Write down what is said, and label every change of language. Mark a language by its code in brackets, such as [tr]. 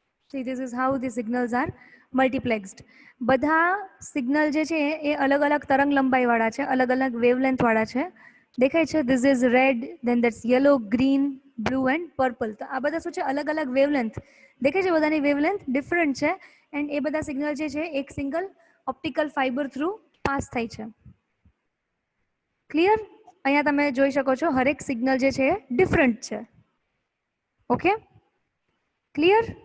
[en] See, this is how the signals are multiplexed. [gu] બધા signal જે છે એ અલગ અલગ તરંગ લંબાઈ વાળા છે, અલગ અલગ વેવલેન્થ વાળા છે. દેખાય છે? [en] This is red, then that's yellow, green, blue and purple. [gu] તો આ બધા શું છે, અલગ અલગ વેવલેન્થ. દેખાય છે? બધાની વેવલેન્થ ડિફરન્ટ છે એન્ડ એ બધા સિગ્નલ જે છે એક single optical fibre through pass થાય છે. ક્લિયર? અહીંયા તમે જોઈ શકો છો હરેક સિગ્નલ જે છે એ ડિફરન્ટ છે. Okay, clear?